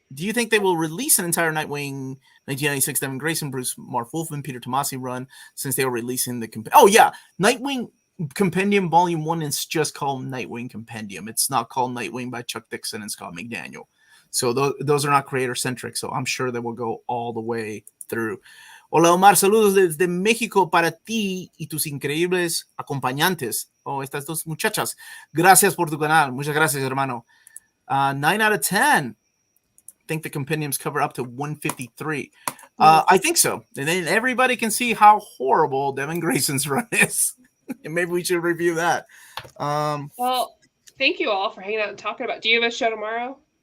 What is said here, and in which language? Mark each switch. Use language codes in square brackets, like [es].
[en] Do you think they will release an entire Nightwing 1996 Devin Grayson, Bruce, Mark Wolfman, Peter Tomasi run, since they were releasing the Nightwing Compendium Volume 1 is just called Nightwing Compendium. It's not called Nightwing by Chuck Dixon and Scott McDaniel. So those are not creator-centric, so I'm sure they will go all the way through. [es] Hola, Omar, saludos desde México para ti y tus increíbles acompañantes. Estas dos muchachas. Gracias por tu canal. Muchas gracias, hermano. [en] 9 out of 10. I think the compendiums cover up to 153. I think so. And then everybody can see how horrible Devin Grayson's run is. And maybe we should review that. Well, thank you all for hanging out and talking about it. Do you have a show tomorrow?